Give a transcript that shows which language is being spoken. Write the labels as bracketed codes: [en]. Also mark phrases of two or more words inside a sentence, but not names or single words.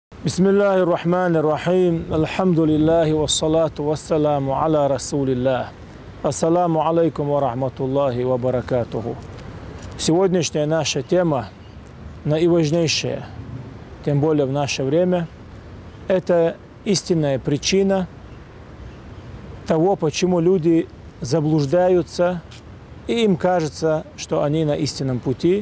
[ar] بسم الله الرحمن الرحيم، الحمد لله والصلاة والسلام على رسول الله. السلام عليكم ورحمة الله وبركاته. [ru] Сегодняшняя наша тема наиважнейшая, тем более в наше время, это истинная причина того, почему люди заблуждаются, и им кажется, что они на истинном пути.